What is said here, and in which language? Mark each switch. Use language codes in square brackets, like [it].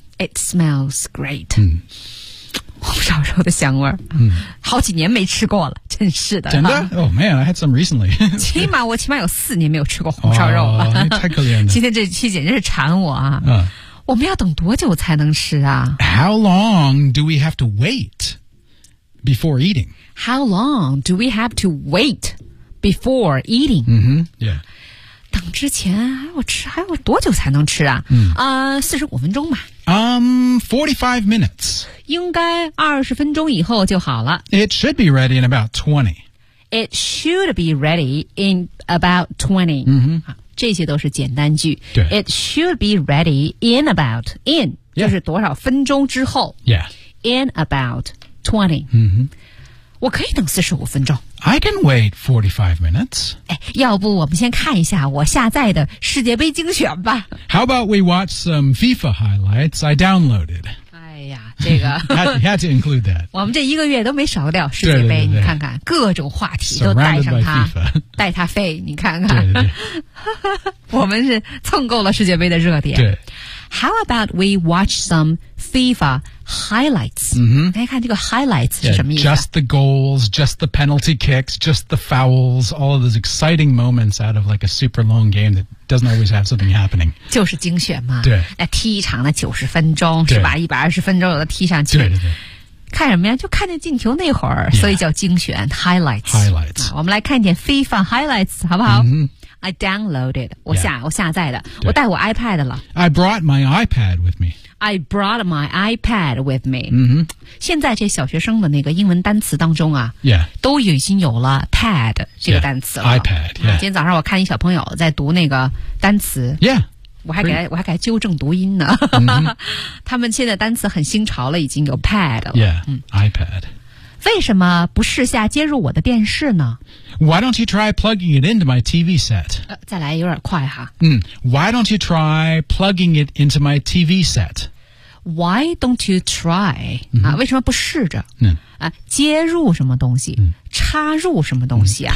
[en] It smells great. [zh] 红烧肉的香味儿、好几年没吃过了，真是的。真的、 [en] Oh man, I had some recently. [zh] 起码有四年没有吃过红烧肉了。太可怜了。今天这期简直是馋我啊。我们要等多久才能吃啊？ [en] How long do we have to wait before eating? How long do we have to wait before eating? Yeah. [zh] 等之前还要多久才能吃啊？45分钟吧。 [en] 45 minutes. [zh] 应该20分钟以后就好了。 [en] It should be ready in about 20. It should be ready in about 20. [zh] 这些都是简单句。对。 [en] It should be ready in about, in,、yeah. [zh] 就是多少分钟之后。 [en] Yeah. In about 20. [zh] 我可以等45分钟。 [en] I can wait 45 minutes. [zh] 要不我们先看一下我下载的世界杯精选吧。 [en] How about we watch some FIFA highlights I downloaded? [zh] 哎呀，这个。 [en] had to include that. [zh] 我们这一个月都没少掉世界杯，对对对对，你看看，各种话题都带上它。带它飞，你看看。对对对我们是蹭够了世界杯的热点。对。 [en] How about we watch some FIFA highlights? [zh] 大家看这个 highlights 是什么意思、 [en] Just the goals, just the penalty kicks, just the fouls, all of those exciting moments out of like a super long game that doesn't always have something happening. [zh] 就是精选嘛。对。那踢一场的90分钟是吧 ,120 分钟有的踢上去。对对对。看什么呀，就看见进球那会儿、所以叫精选 highlights。 [en] Highlights。 [zh] 我们来看一点 FIFA highlights, 好不好、 [en] I downloaded, [zh] 我下载的，我带我 iPad 了。 [en] I brought my iPad with me. I brought my iPad with me. [zh] 现在这小学生的那个英文单词当中啊、都已经有了 pad 这个单词了。 [en] iPad, [zh] 今天早上我看一小朋友在读那个单词。我还给他纠正读音呢。他们现在单词很新潮了，已经有 pad 了。 [en] iPad。 [zh] 为什么不试下接入我的电视呢？ [en] Why don't you try plugging it into my TV set?、 [zh] 再来有点快哈。 [en] Why don't you try plugging it into my TV set? Why don't you try?、 [zh] 为什么不试着、接入什么东西、插入什么东西啊、